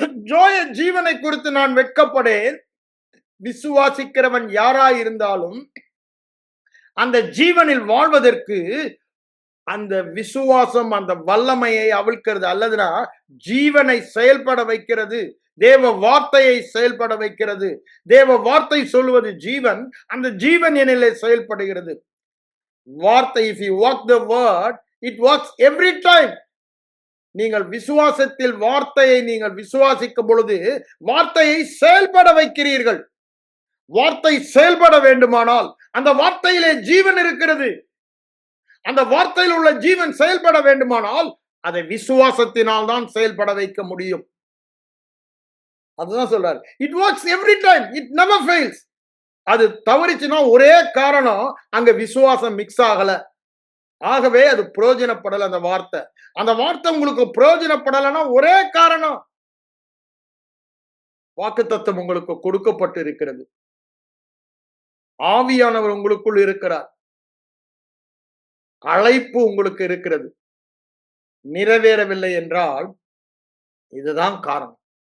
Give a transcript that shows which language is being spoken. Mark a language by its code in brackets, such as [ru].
[ta] ஜோய ஜீவனை குறித்து நான் வெட்கப்படேன். விசுவாசிக்கிறவன் யாராய் இருந்தாலும் அந்த ஜீவனில் வாழ்வதற்கு அந்த விசுவாசம் அந்த வல்லமையை அவிழ்க்கிறது, அல்லதுனா ஜீவனை செயல்பட வைக்கிறது, தேவ வார்த்தையை செயல்பட வைக்கிறது. தேவ வார்த்தை சொல்வது ஜீவன், அந்த ஜீவன் என்னிலே செயல்படுகிறது. [en] வார்த்தை, if you walk the word, it works every time. [ta] நீங்கள் விசுவாசத்தில் வார்த்தையை நீங்கள் விசுவாசிக்கும் பொழுது வார்த்தையை செயல்பட வைக்கிறீர்கள். வார்த்தை செயல்பட வேண்டுமானால் அந்த வார்த்தையிலே ஜீவன் இருக்கிறது. அந்த வார்த்தையில் உள்ள ஜீவன் செயல்பட வேண்டுமானால் அதை விசுவாசத்தினால் தான் செயல்பட வைக்க முடியும். அதுதான் சொல்றாரு, [en] it works every time, it never fails. [ta] அது தவறிச்சுன்னா ஒரே காரணம், அங்க விசுவாசம் மிக்ஸ் ஆகல, ஆகவே அது பிரயோஜனப்படல. அந்த வார்த்தை உங்களுக்கு பிரயோஜனப்படலைன்னா ஒரே காரணம், வாக்குத்தத்தம் உங்களுக்கு கொடுக்கப்பட்டு இருக்கிறது, ஆவியானவர் உங்களுக்குள் இருக்கிறார், அழைப்பு உங்களுக்கு இருக்கிறது, நிறைவேறவில்லை என்றால் இதுதான் காரணம்.